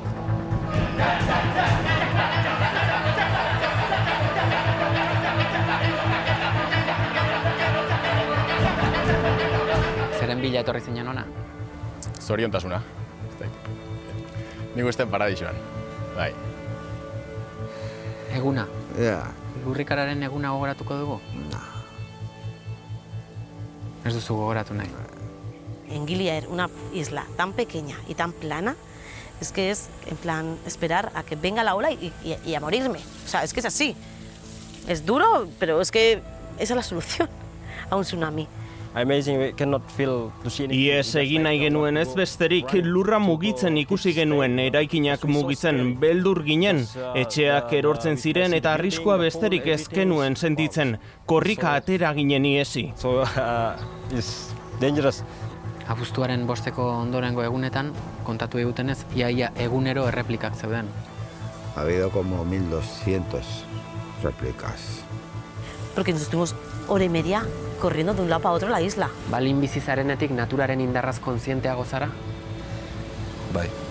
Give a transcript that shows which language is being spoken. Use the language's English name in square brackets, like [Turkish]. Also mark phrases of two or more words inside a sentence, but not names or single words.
[Basque] Zeren bila etorri zinen ona? Zoriontasuna. Nik uste paradisuan. Bai. Eguna? Ja. Lurrikararen eguna gogoratuko dugu? Ez duzu gogoratu nahi. [Spanish] En Gilead, una isla tan pequeña y tan plana, es que es en plan esperar a que venga la ola y a morirme. O sea, es que es así. Es duro, pero es que esa es la solución a un tsunami. [Basque] Ies egin nahi genuen ez besterik, lurra mugitzen ikusi genuen, eraikinak mugitzen, beldur ginen, etxeak erortzen ziren eta arriskua besterik ez genuen sentitzen, korrika atera ginen iesi. Abuztuaren 5 ondorengo egunetan, kontatu egutenez, iaia egunero erreplikak zeuden. [Spanish] Ha habido como 1200 réplicas. Porque nos estuvimos hora y media corriendo de un lado para otro la isla. [Basque] Balin bizi zarenetik naturaren indarraz kontzienteago zara? Bai.